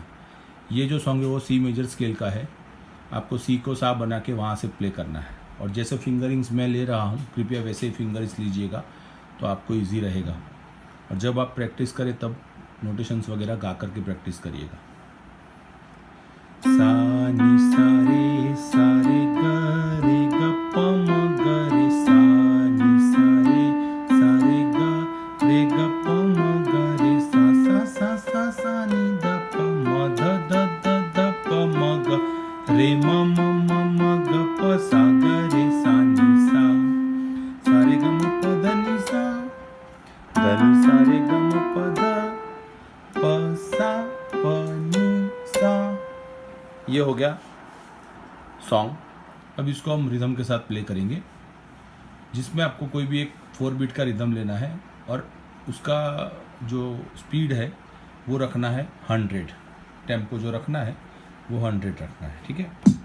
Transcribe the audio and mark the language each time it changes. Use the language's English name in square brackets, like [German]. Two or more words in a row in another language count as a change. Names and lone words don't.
[Hindi] ये जो सॉन्ग है वो [English] C major scale [Hindi] का है। आपको सी को सा बना के वहाँ से प्ले करना है और जैसे फिंगरिंग्स मैं ले रहा हूँ कृपया वैसे ही फिंगरिंग्स लीजिएगा तो आपको इजी रहेगा। और जब आप प्रैक्टिस करें तब नोटेशंस वगैरह गा करके प्रैक्टिस करिएगा। सा नी सा रे ग रे ग प म ग रे सा नी सा रे ग प म ग रे सा नी द प म ध द प म ग रे म म ग प सा ग रे सा नी सा रे ग म प ध नी सा रे ग म प ध प सा प नी सा। ये हो गया सॉन्ग। अब इसको हम रिदम के साथ प्ले करेंगे जिसमें आपको कोई भी एक 4 बीट का रिदम लेना है और उसका जो स्पीड है वो रखना है 100। टेम्पो जो रखना है वो 100 रखना है, ठीक है।